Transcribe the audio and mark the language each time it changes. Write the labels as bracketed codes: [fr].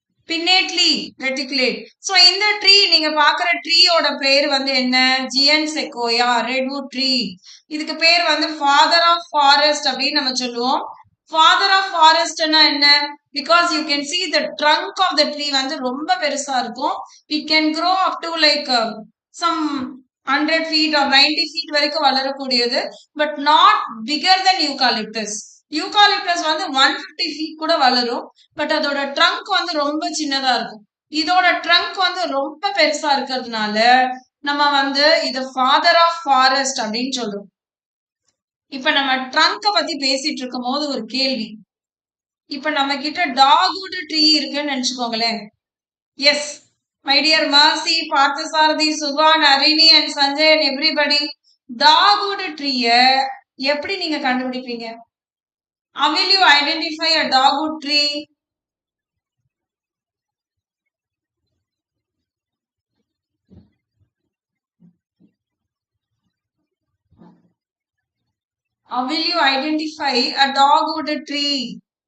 [ta] பின்னேட்லி reticulate. So இந்த tree நீங்க பாக்குற ட்ரீயோட பேர் வந்து என்ன? ஜியன் செக்கோயா, ரெட்வுட் ட்ரீ. இதுக்கு பேர் வந்து ஃபாதர் ஆஃப் ஃபாரஸ்ட் அப்படின்னு நம்ம சொல்லுவோம். ஃபாதர் ஆஃப் ஃபாரஸ்ட்னா என்ன? [en] because you can see the trunk of the tree [ta] வந்து ரொம்ப பெருசா இருக்கும். [en] It can grow up to like some 100 feet or 90 feet [ta] வரைக்கும் வளரக்கூடியது. [en] But not bigger than eucalyptus. [ta] Eucalyptus வந்து 150 feet கூட வளரும். பட் அதோட ட்ரங்க் வந்து ரொம்ப சின்னதா இருக்கும். இதோட ட்ரங்க் வந்து ரொம்ப பெருசா இருக்கிறதுனால நம்ம வந்து இது ஃபாதர் ஆஃப் ஃபாரஸ்ட் அப்படின்னு சொல்றோம். இப்ப நம்ம ட்ரங்க பத்தி பேசிட்டு இருக்கும் போது ஒரு கேள்வி. இப்ப நம்ம கிட்ட டாக்வுட் ட்ரீ இருக்குன்னு நினைச்சுக்கோங்களேன். S, my dear Masi, Parthasarathy, Subha, நரினி and Sanjay and everybody, dogwood ட்ரீய எப்படி நீங்க கண்டுபிடிப்பீங்க? [en] How will you identify a dogwood tree? How will you identify a dogwood tree?